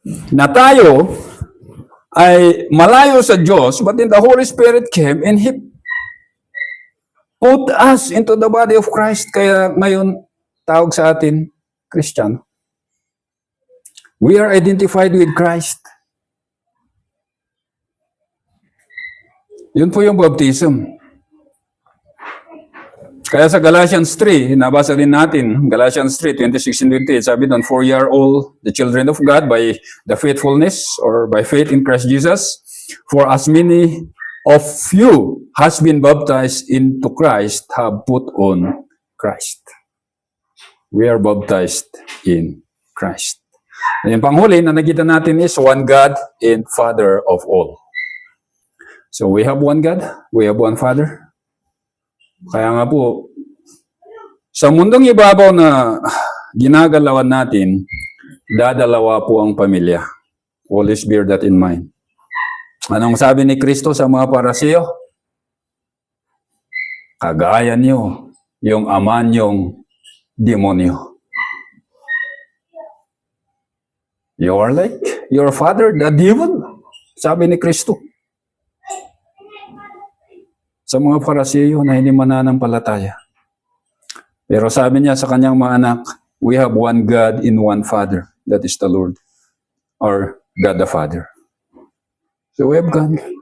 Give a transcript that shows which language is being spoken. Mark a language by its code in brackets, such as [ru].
[tl] Na tayo ay malayo sa Diyos, [en] but then the Holy Spirit came and He put us into the body of Christ. [tl] Kaya ngayon, tawag sa atin, Christian. [en] We are identified with Christ. [tl] Yun po yung baptism. Kaya sa Galatians 3, nabasa din natin, Galatians 3, 26-28, sabi doon, [en] for ye are all the children of God by the faithfulness or by faith in Christ Jesus. For as many of you has been baptized into Christ have put on Christ. We are baptized in Christ. [tl] Yung panghuli na nakita natin [en] is one God and Father of all. So we have one God, we have one Father. [tl] Kaya nga po, sa mundong ibabaw na ginagalawan natin, dadalawa po ang pamilya. [en] Always bear that in mind. [tl] Anong sabi ni Kristo sa mga Paraseo? Kagaya niyo yung ama niyong demonyo. [en] You are like your father, the devil. [tl] Sabi ni Kristo. Sa mga Paraseo na hindi mananampalataya. Pero sabi niya sa kanyang mga anak, [en] we have one God in one Father. That is the Lord. Or God the Father. So we have God.